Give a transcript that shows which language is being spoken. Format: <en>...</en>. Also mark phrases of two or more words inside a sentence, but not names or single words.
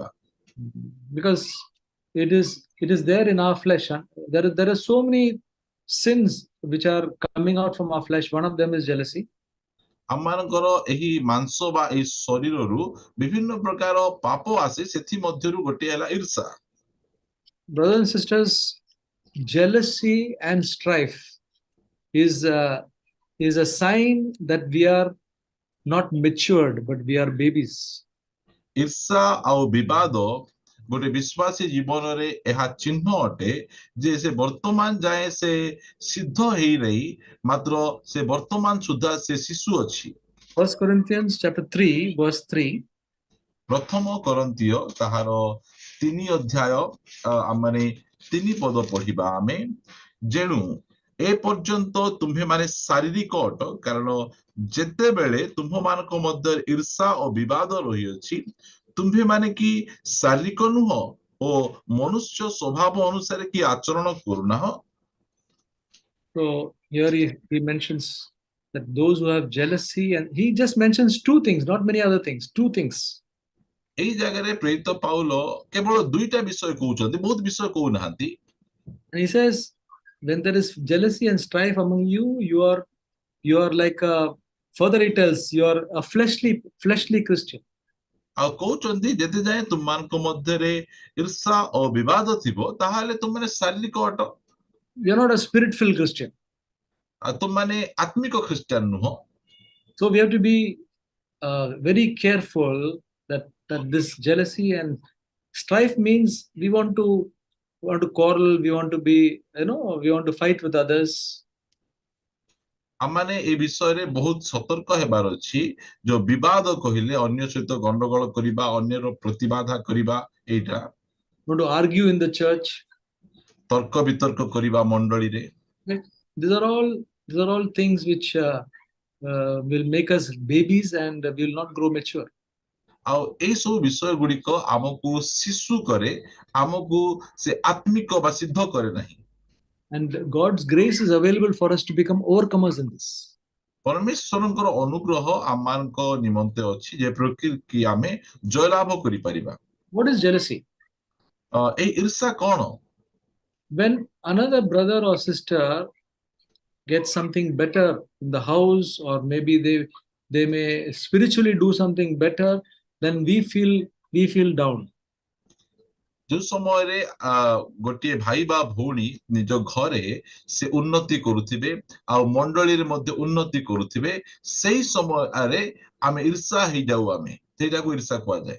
<en>Because it is there in our flesh. There are so many sins which are coming out from our flesh. One of them is jealousy.</en> <or>ଆମମାନଙ୍କର ଏହି ମାଂସ ବା ଏହି ଶରୀରରୁ ବିଭିନ୍ନ ପ୍ରକାର ପାପ ଆସେ, ସେଥି ମଧ୍ୟରୁ ଗୋଟିଏ ହେଲା ଈର୍ଷା।</or> <en>Brothers and sisters, jealousy and strife is a sign that we are not matured, but we are babies.</en> <or>ଈର୍ଷା ଆଉ ବିବାଦ ଗୋଟେ ବିଶ୍ୱାସୀ ଜୀବନରେ ଏହା ଚିହ୍ନ ଅଟେ ଯେ ସେ ବର୍ତ୍ତମାନ ଯାଏ ସେ ସିଦ୍ଧ ହେଇରହି, ମାତ୍ର ସେ ବର୍ତ୍ତମାନ ସୁଦ୍ଧା ସେ ଶିଶୁ ଅଛି।</or> <en>1 Corinthians chapter 3 verse 3.</en> <or>ପ୍ରଥମ କରନ୍ତୀୟ ତାହାର 3 ଅଧ୍ୟାୟ ଆମେ 3 ପଦ ପଢିବା ଆମେ। ଯେଣୁ ଏ ପର୍ଯ୍ୟନ୍ତ ତୁମ୍ଭେମାନେ ଶାରୀରିକ ଅଟ, କାରଣ ଯେତେବେଳେ ତୁମ୍ଭମାନଙ୍କ ମଧ୍ୟରେ ଈର୍ଷା ଓ ବିବାଦ ରହିଅଛି, ତୁମ୍ଭେମାନେ କି ଶାରୀରିକ ନୁହଁ ଓ ମନୁଷ୍ୟ ସ୍ୱଭାବ ଅନୁସାରେ କି ଆଚରଣ କରୁନାହ।</or> <en>So here he mentions that those who have jealousy, and he just mentions 2 things, not many other things, 2 things.</en> <or>ଏହି ଜାଗାରେ ପ୍ରେରିତ ପାଉଲ କେବଳ 2ଟା ବିଷୟ କହୁଛନ୍ତି, ବହୁତ ବିଷୟ କହୁନାହାନ୍ତି।</or> <en>And he says, when there is jealousy and strife among you, you are like further he tells, you are a fleshly Christian.</en> <or>ଆଉ କହୁଛନ୍ତି ଯେତେ ଯାଏ ତୁମମାନଙ୍କ ମଧ୍ୟରେ ଈର୍ଷା ଓ ବିବାଦ ଥିବ, ତାହେଲେ ତୁମମାନେ ଶାରୀରିକ ଅଟ।</or> <en>You are not a spirit-filled Christian.</en> <or>ଆଉ ତୁମମାନେ ଆତ୍ମିକ ଖ୍ରୀଷ୍ଟିଆନ ନୁହଁ।</or> <en>So we have to be very careful that this jealousy and strife means we want to quarrel, we want to be, we want to fight with others.</en> <or>ଆମମାନେ ଏ ବିଷୟରେ ବହୁତ ସତର୍କ ହେବାର ଅଛି। ଯୋଉ ବିବାଦ କହିଲେ ଅନ୍ୟ ସହିତ ଗଣ୍ଡଗୋଳ କରିବା, ଅନ୍ୟର ପ୍ରତିବାଦ କରିବା, ଏଇଟା</or> <en>Want to argue in the church.</en> <or>ତର୍କ ବିତର୍କ କରିବା ମଣ୍ଡଳୀରେ।</or> <en>Right? These are all things which will make us babies and will not grow mature.</en> <or>ଆଉ ଏଇ ସବୁ ବିଷୟ ଗୁଡିକ ଆମକୁ ଶିଶୁ କରେ, ଆମକୁ ସେ ଆତ୍ମିକ ବା ସିଦ୍ଧ କରେ ନାହିଁ।</or> <en>And God's grace is available for us to become overcomers in this.</en> <or>ପରମେଶ୍ୱରଙ୍କର ଅନୁଗ୍ରହ ଆମମାନଙ୍କ ନିମନ୍ତେ ଅଛି ଯେପରିକି କି ଆମେ ଜୟଲାଭ କରିପାରିବା।</or> <en>What is jealousy?</en> <or>ଏଇ ଈର୍ଷା କଣ?</or> <en>When another brother or sister gets something better in the house, or maybe they may spiritually do something better, then we feel down.</en> <or>ଯୋଉ ସମୟରେ ଗୋଟିଏ ଭାଇ ବା ଭଉଣୀ ନିଜ ଘରେ ସେ ଉନ୍ନତି କରୁଥିବେ ଆଉ ମଣ୍ଡଳୀରେ ମଧ୍ୟ ଉନ୍ନତି କରୁଥିବେ, ସେଇ ସମୟରେ ଆମେ ଈର୍ଷା ହେଇଯାଉ, ଆମେ ସେଇଟାକୁ ଈର୍ଷା କୁହାଯାଏ।</or>